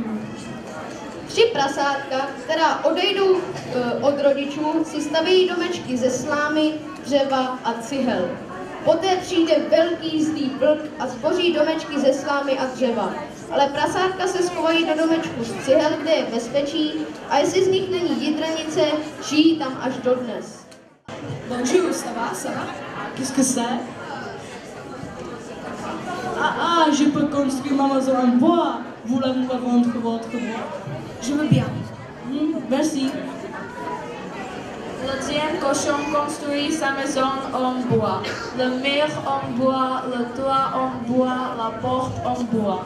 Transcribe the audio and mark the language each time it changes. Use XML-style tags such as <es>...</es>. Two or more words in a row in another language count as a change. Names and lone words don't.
<cs>3 prasátka, která odejdou od rodičů, si staví domečky ze slámy, dřeva a cihel. Poté přijde velký zlý vlk a zboří domečky ze slámy a dřeva. Ale prasátka se schovají do domečku z cihel, kde je bezpečí, a jestli z nich není jidranice, žijí tam až dodnes.</cs> <fr>Bonjour, ça va? Qu'est-ce que c'est? Je peux construire ma maison en bois. Voulez-vous me vendre votre bois? Je veux bien. Merci. Le tien cochon construit sa maison en bois, le mur en bois, le toit en bois, la porte en bois.</fr>